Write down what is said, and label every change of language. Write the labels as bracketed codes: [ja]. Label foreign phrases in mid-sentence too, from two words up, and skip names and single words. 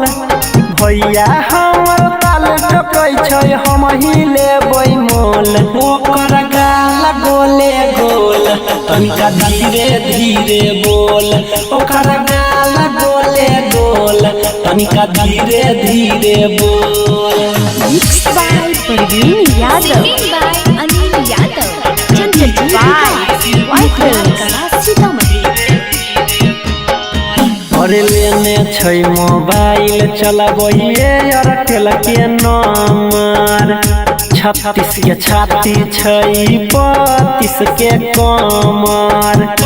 [mai] भैया हमर ताल ठोकै छै हम ही लेबै मोल। ओकर गाल गोले गोल तनिका धीरे धीरे बोल। ओकर गाल गोले गोल तनिका धीरे धीरे बोल। [en] Mixed by Parveen Yadav. Singing by Anil Yadav. Presented by PY Films. [mai] अरे लेने छै मोबाइल चलबैये एयरटेल के नंबर। 36 के छाती छै 32 के कमर।